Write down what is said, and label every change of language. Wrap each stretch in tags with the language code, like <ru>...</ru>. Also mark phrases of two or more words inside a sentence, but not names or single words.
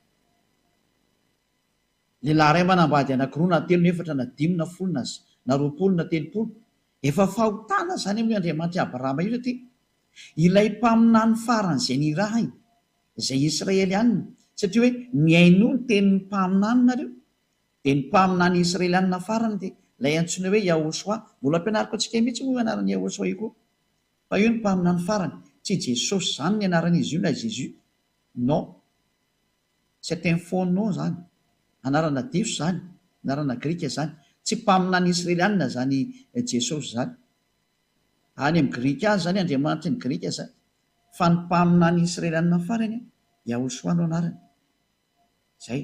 <mg>lehilahy ray manambady anankiroa na telo na efatra na dimy na folo na roapolo na telopolo efa fahotana zany amin'ny Andriamanitra Abrahama io satria ilay mpaminany faran'izay ny raha izay Israelianina satria hoe miaino ny tenin'ny mpaminany nareo dia ny mpaminany Israelianina farany dia lay antsoina hoe Yahosoa. Mbola ampianariko antsika mihitsy moa anarany Yahosoa io koa. Fa io ny mpaminany farany, tsy Jesosy zany ny anaran'izy io na Jésus.</mg> <fr>Non, c'est un faux nom zany.</fr> <mg>Anarana diso zany, anarana grika zany. Tsy mpaminany Israelianina zany Jesosy zany. Any amin'ny grika azy zany Andriamanitra ny grika zany. Fa ny mpaminany Israelianina farany Yahosoa no anarany. Zay.</mg>